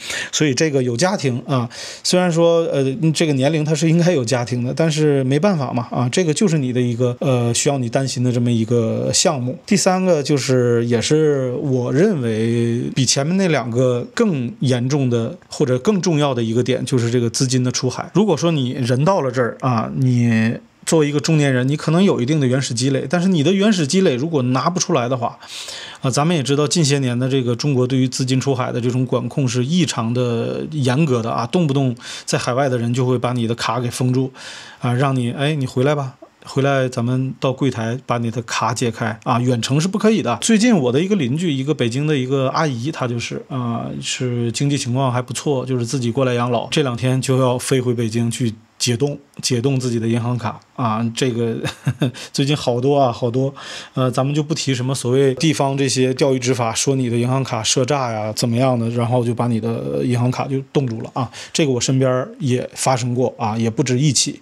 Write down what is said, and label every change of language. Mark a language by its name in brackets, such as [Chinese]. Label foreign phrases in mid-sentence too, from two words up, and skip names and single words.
[Chinese] 所以這個有家庭啊，雖然說這個年齡它是應該有家庭的，但是沒辦法嘛啊，這個就是你的一個需要你擔心的這麼一個項目。第三個就是也是我認為比前面那兩個更嚴重的或者更重要的一個點，就是這個資金的出海。如果說你人到了這兒啊，你作為一個中年人，你可能有一定的原始積累，但是你的原始積累如果拿不出來的話啊，咱們也知道近些年的這個中國對於資金出海的這種管控是異常的嚴格的啊，動不動在海外的人就會把你的卡給封住啊，讓你你回來吧，回來咱們到櫃檯把你的卡解開啊，遠程是不可以的。最近我的一個鄰居，一個北京的一個阿姨，她就是是經濟情況還不錯，就是自己過來養老，這兩天就要飛回北京去解凍自己的銀行卡啊，這個最近好多啊，好多，咱們就不提什麼所謂地方這些釣魚執法，說你的銀行卡賒詐呀，怎麼樣的，然後就把你的銀行卡就凍住了啊，這個我身邊也發生過啊，也不止一起。